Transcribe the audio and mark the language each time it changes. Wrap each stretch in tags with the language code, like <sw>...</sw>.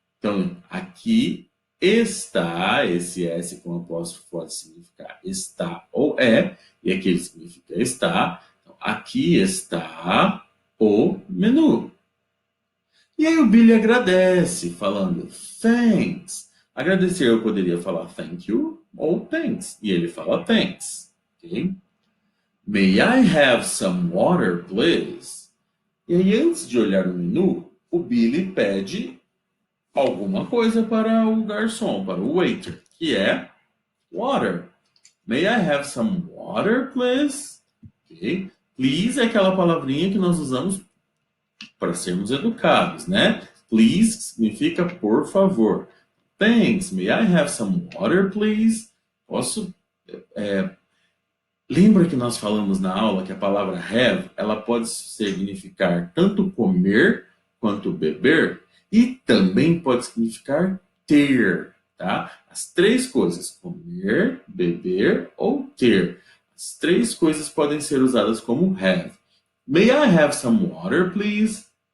<pt>Então, aqui está, esse S com apóstrofo pode significar está ou é, e aqui ele significa está. Então, aqui está o menu. E aí o Billy agradece, falando thanks. Agradecer eu poderia falar</pt> <en>thank you</en> <pt>ou thanks. E ele fala thanks. Ok?</pt> <en>May I have some water, please?</en> <pt>E aí, antes de olhar o menu, o Billy pede alguma coisa para o garçom, para o waiter, que é water.</pt> <en>May I have some water, please? Ok?</en> <pt>Please é aquela palavrinha que nós usamos para sermos educados, né? Please significa por favor. Thanks.</pt> <en>May I have some water, please?</en> <pt>Posso. Lembra que nós falamos na aula que a palavra have, ela pode significar tanto comer quanto beber e também pode significar ter, tá? As três coisas, comer, beber ou ter. As três coisas podem ser usadas como have.</pt> <en>May I have some water, please?</en>